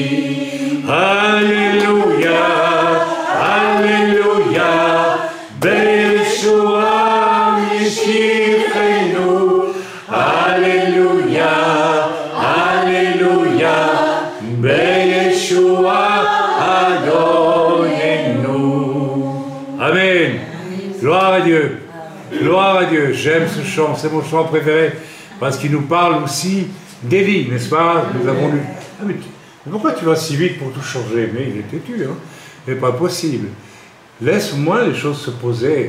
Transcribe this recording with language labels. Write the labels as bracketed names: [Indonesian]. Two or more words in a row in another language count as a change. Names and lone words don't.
[Hebrew] הללויה, הללויה, בישוע משיחנו, הללויה, הללויה, בישוע אדוננו. [French] Amen. Gloire à Dieu. Gloire à Dieu. J'aime ce chant, c'est mon chant préféré parce qu'il nous parle aussi d'Élie, n'est-ce pas? Nous avons lu. Ah, mais pourquoi tu vas si vite pour tout changer? Mais il est têtu, hein? C'est pas possible. Laisse-moi les choses se poser.